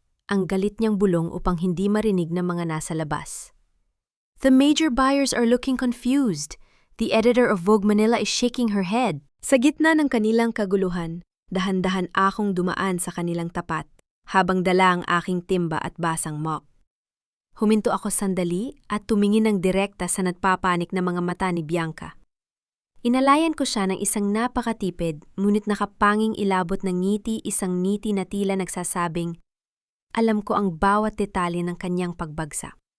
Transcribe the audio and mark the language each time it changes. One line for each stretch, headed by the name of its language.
Filipino: Ang galit niyang bulong upang hindi marinig ng mga nasa labas.
English: The major buyers are looking confused. The editor of Vogue Manila is shaking her head.
Filipino: Sa gitna ng kanilang kaguluhan, dahan-dahan akong dumaan sa kanilang tapat, habang dala ang aking timba at basang mop. Huminto ako sandali at tumingin ng direkta sa nagpapanik na mga mata ni Bianca. Inalayan ko siya ng isang napakatipid, ngunit nakapanging ilabot ng ngiti, isang ngiti na tila nagsasabing, alam ko ang bawat detalye ng kanyang pagbagsak.